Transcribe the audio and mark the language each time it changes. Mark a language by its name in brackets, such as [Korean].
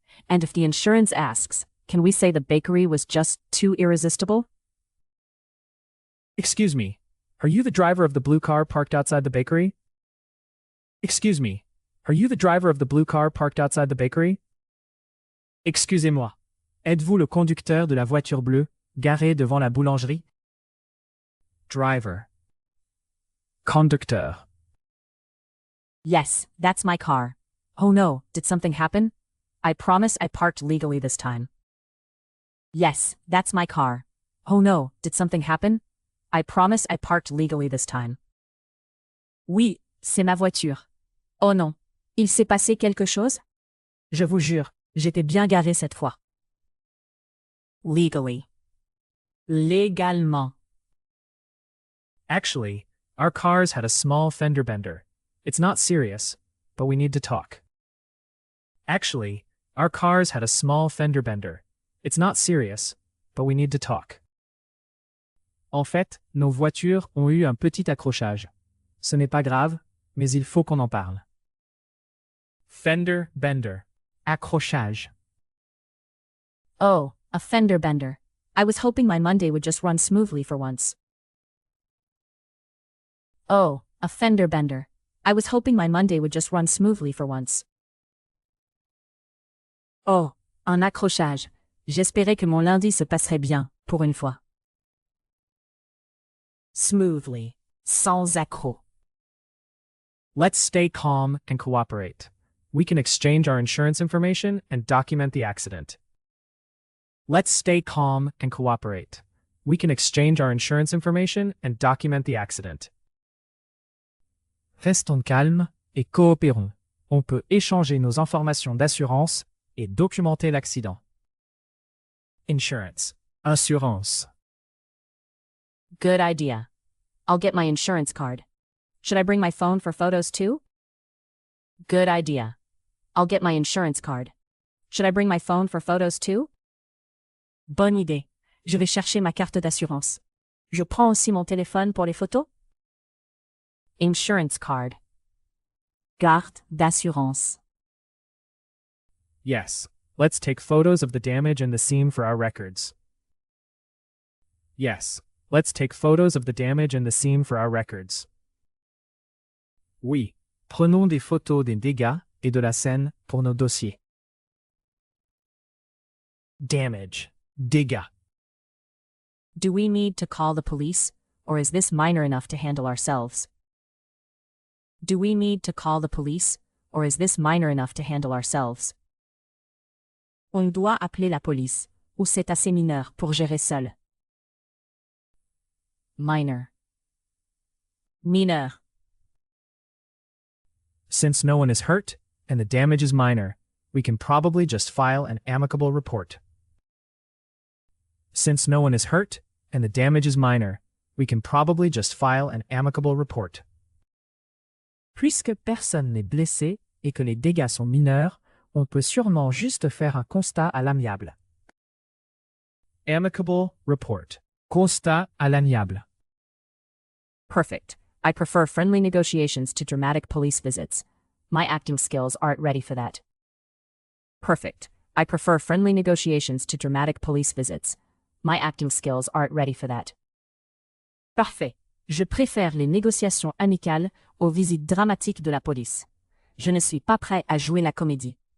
[English] And if the insurance asks, can we say the bakery was just too irresistible? Excuse me, are you the driver of the blue car parked outside the bakery? Excuse me, are you the driver of the blue car parked outside the bakery? [French] Excusez-moi, êtes-vous le conducteur de la voiture bleue, garée devant la boulangerie? [English] Driver. Conducteur. Yes, that's my car. Oh no, did something happen? I promise I parked legally this time. Yes, that's my car. Oh no, did something happen? I promise I parked legally this time. [French] Oui, c'est ma voiture. Oh non, il s'est passé quelque chose? Je vous jure, j'étais bien garé cette fois. [English] Legally. Légalement. Actually, our cars had a small fender bender. It's not serious, but we need to talk. Actually, our cars had a small fender bender. It's not serious, but we need to talk. [French] En fait, nos voitures ont eu un petit accrochage. Ce n'est pas grave, mais il faut qu'on en parle. [English] Fender bender. Accrochage. Oh, a fender bender. I was hoping my Monday would just run smoothly for once. Oh, a fender bender. I was hoping my Monday would just run smoothly for once. [French] Oh, un accrochage. J'espérais que mon lundi se passerait bien, pour une fois. [English] Smoothly. [French] Sans accroc. [English] Let's stay calm and cooperate. We can exchange our insurance information and document the accident. Let's stay calm and cooperate. We can exchange our insurance information and document the accident. [French] Restons calmes et coopérons. On peut échanger nos informations d'assurance et documenter l'accident. [English] Insurance. Assurance. Good idea. I'll get my insurance card. Should I bring my phone for photos too? Good idea. I'll get my insurance card. Should I bring my phone for photos too? [French] Bonne idée. Je vais chercher ma carte d'assurance. Je prends aussi mon téléphone pour les photos? [English] Insurance card. [French] Carte d'assurance. [English] Yes, let's take photos of the damage and the scene for our records. Yes, let's take photos of the damage and the scene for our records. [French] Oui, prenons des photos des dégâts et de la scène pour nos dossiers. [English] Damage. Dégâts. Do we need to call the police, or is this minor enough to handle ourselves? Do we need to call the police, or is this minor enough to handle ourselves? [French] On doit appeler la police, ou c'est assez mineur pour gérer seul. [English] Minor. Mineur. Since no one is hurt, and the damage is minor, we can probably just file an amicable report. Since no one is hurt, and the damage is minor, we can probably just file an amicable report. [French] Puisque personne n'est blessé et que les dégâts sont mineurs, on peut sûrement juste faire un constat à l'amiable. [English] Amicable report. [French] Constat à l'amiable. [English] Perfect. I prefer friendly negotiations to dramatic police visits. My acting skills aren't ready for that. Perfect. I prefer friendly negotiations to dramatic police visits. My acting skills aren't ready for that. [French] Parfait. Je préfère les négociations amicales aux visites dramatiques de la police. Je ne suis pas prêt à jouer la comédie.